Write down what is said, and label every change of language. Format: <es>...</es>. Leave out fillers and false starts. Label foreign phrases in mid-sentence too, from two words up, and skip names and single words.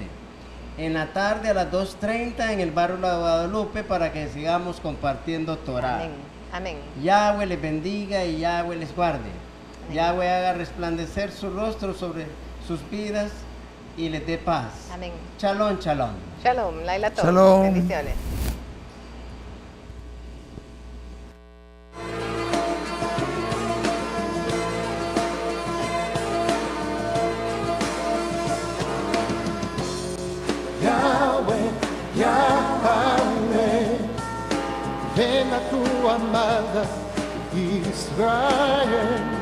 <es>En la tarde a las 2:30 en el barrio de Guadalupe, para que sigamos compartiendo Torah. Amén. Amén. Yahweh les bendiga y Yahweh les guarde. Amén. Yahweh haga resplandecer su rostro sobre sus vidas y les dé paz. Amén.</es> <he>שלום, שלום. שלום, לילה טוב. Shalom.</he> <es>Bendiciones. Yahweh, Yahweh, ven a tu amada Israel.</es>